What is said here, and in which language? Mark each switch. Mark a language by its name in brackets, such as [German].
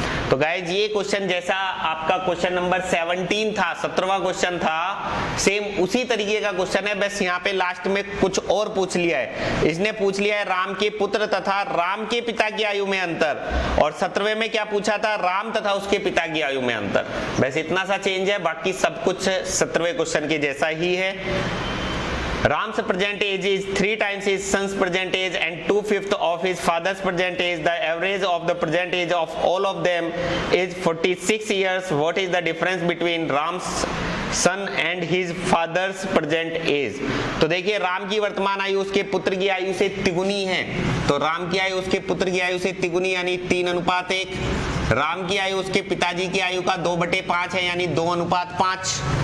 [Hindi] तो गाइज ये क्वेश्चन जैसा आपका क्वेश्चन नंबर 17 था, 17वां क्वेश्चन था, सेम उसी तरीके का क्वेश्चन है, बस यहाँ पे लास्ट में कुछ और पूछ लिया है। इसने पूछ लिया है राम के पुत्र तथा राम के पिता की आयु में अंतर, और 17वें में क्या पूछा था? राम तथा उसके पिता की आयु में अंतर। बस इतना सा चेंज है, बाकी सब कुछ 17वें क्वेश्चन के जैसा ही है। [English] Ram's present age is 3 times his son's present age and 2/5 of his father's present age. The average of the present age of all of them is 46 years. What is the difference between Ram's son and his father's present age. [Hindi] तो देखिए राम की वर्तमान आयु उसके पुत्र की आयु से तिगुनी है, तो राम की आयु उसके पुत्र की आयु से तिगुनी यानी 3:1। राम की आयु उसके पिताजी की आयु का 2/5 है यानी 2:5।